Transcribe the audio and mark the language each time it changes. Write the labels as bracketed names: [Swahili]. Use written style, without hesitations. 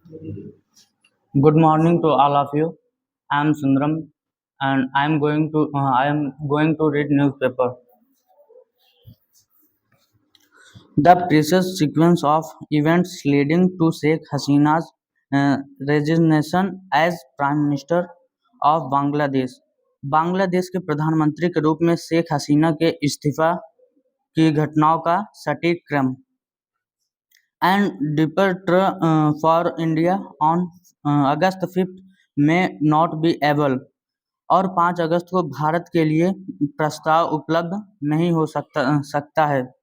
[English] Good morning to all of you. I am Sundaram, and I am going to read newspaper. The precise sequence of events leading to Sheikh Hasina's resignation as Prime Minister of Bangladesh. [Hindi] Bangladesh के प्रधानमंत्री के रूप में शेख हसीना के इस्तीफा की घटनाओं का सटीक क्रम. [English] And departure for India on August 5 may not be able. [Hindi] और 5 अगस्त को भारत के लिए प्रस्ताव उपलब्ध नहीं हो सकता है.